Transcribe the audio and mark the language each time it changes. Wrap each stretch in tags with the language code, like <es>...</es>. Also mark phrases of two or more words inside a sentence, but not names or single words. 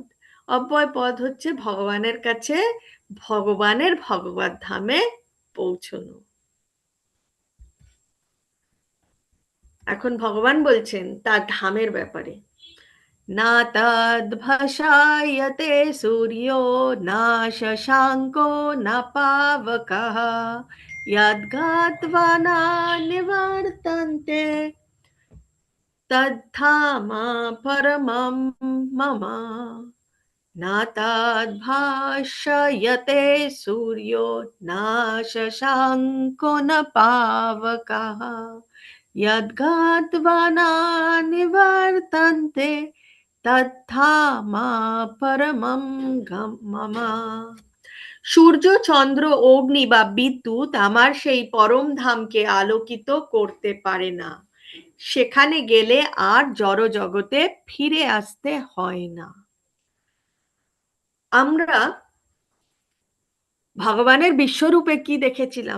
<bn>অব্যয় পদ হচ্ছে ভগবানের কাছে, ভগবানের ভগবত ধামে পৌঁছনো। এখন ভগবান বলছেন তার ধামের ব্যাপারে,</bn> <sa>না তদ্ভাসায়তে সূর্যো না শশাঙ্কো না পাবকः यद्गात्वा न निवर्तन्ते तद्धामा परमं मम। न तद्भासयते सूर्यो न शशाङ्को न पावकः यद्गात्वा न निवर्तन्ते तद्धामा परमं मम।</sa> <bn>সূর্য, চন্দ্র, অগ্নি বা বিদ্যুৎ আমার সেই পরম ধামকে আলোকিত করতে পারে না। সেখানে গেলে আর জড় জগতে ফিরে আসতে হয় না। আমরা ভগবানের বিশ্বরূপে কি দেখেছিলাম?</bn>